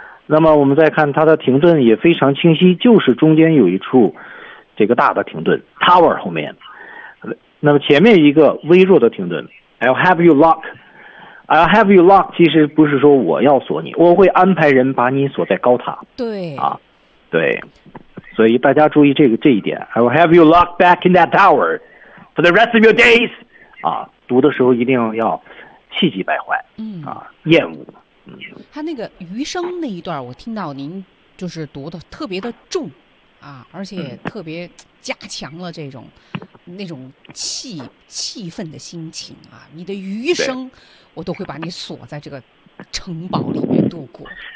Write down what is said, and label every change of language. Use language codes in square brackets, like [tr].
[zh] 那么我们再看他的停顿也非常清晰，就是中间有一处这个大的停顿 ，tower 后面，那么前面一个微弱的停顿 ， [en] I'll have you lock。 I'll have you locked [zh] 其实不是说我要锁你，我会安排人把你锁在高塔。对啊，对，所以大家注意这一点。 [en] I'll have you locked back in that tower for the rest of your days。 [zh] 啊，读的时候一定要气急败坏。啊，厌恶。他那个余生那一段，我听到您就是读的特别的重，啊，而且特别加强了这种。那种气愤的心情啊，你的余生我都会把你锁在这个城堡里面度过。